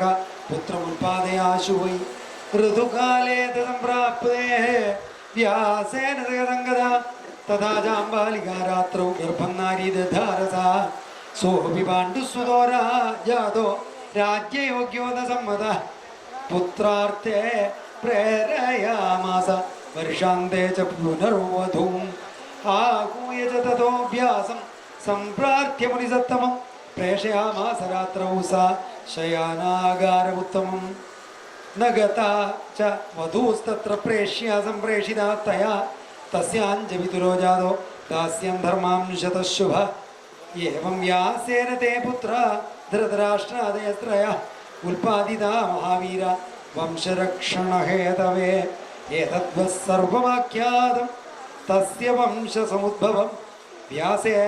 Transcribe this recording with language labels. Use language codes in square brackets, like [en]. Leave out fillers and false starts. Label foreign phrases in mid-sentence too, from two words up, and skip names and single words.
[sa] പുത്രമുൽപാദയാശു വൈ ഋതുകാലേ സംപ്രാപ്തേ വ്യാസേന സങ്കത തഥാ ജാംബാലികാ രാത്രൗ ഗർഭം നാരീ ദധാരസാ സോപി പാണ്ഡുസ്വതോ രാജാതോ രാജ്യയോഗ്യോ ന സമ്മത പുത്രാർത്ഥേ പ്രേരയാമാസ വർഷാന്തേ ച പുനർവധൂം ആഹൂയ ച തതോ വ്യാസം സംപ്രാർത്ഥ്യ മുനിസത്തമം പ്രേഷയാമാസ രാത്രൗ സാ ശയാനാഗാരമുത്തമം न गता च वधूस्तत्र प्रेष्या सम्प्रेषिता तया तस्याञ्जवितुरो जातो दास्यं धर्मांशतः शुभ एवं व्यासेन ते पुत्रा धृतराष्ट्रादयस्त्रयः उल्पादिता महावीर वंशरक्षणहेतवे एतद्वः सर्वमाख्यातं तस्य वंशसमुद्भवं व्यासेन